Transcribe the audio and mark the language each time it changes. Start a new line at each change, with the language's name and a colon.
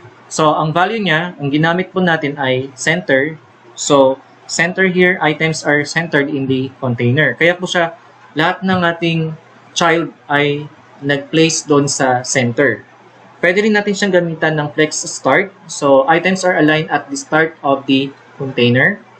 Filipino: So, ang value niya, ang ginamit po natin ay center.
English: So, center here, items are centered in the container.
Filipino: Kaya po siya, lahat ng ating child ay nag-place doon sa center. Pwede rin natin siyang gamitan ng flex start.
English: So, items are aligned at the start of the container.